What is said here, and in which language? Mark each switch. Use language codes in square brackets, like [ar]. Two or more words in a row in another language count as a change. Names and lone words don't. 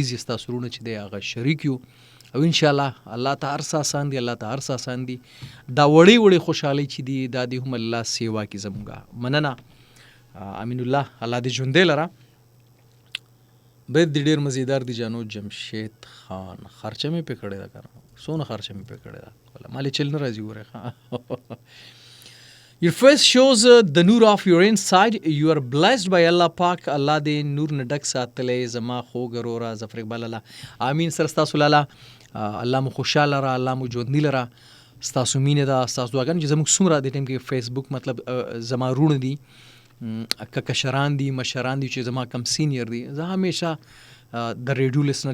[ps] ستاسو ورونه چې دی هغه شریک یو او [ar] ان شاء الله [ps] الله ته هر څه آسان دي الله ته هر څه آسان دي دا وړې خوشحالۍ چې دي دا دې هم الله سیوا کې زموږه مننه امین الله الله دې ژوندې لره بیت دې ډېر مزیدار دي جانو جمشید خان خرچه مې پې کړې ده که څونه خرچه مې پې کړې ده مالې چل نه راځي ګورې [en] Your face shows the nur of your inside. You are blessed by Allah Pak. [ps] Allah دې نور نه ډک ساتلی زما خوږ ورورا ظفر اقبال الله امین سره ستاسو لاله الله مو خوشحاله را الله مو ژوندي لره ستاسو مینه ده ستاسو دعاګانې چې زموږ څومره دې ټایم کې فیسبوک مطلب زما رونه دي که کشران دي مشران دي چې زما کم سینیر دي زه همیشه د ریډیو لسنر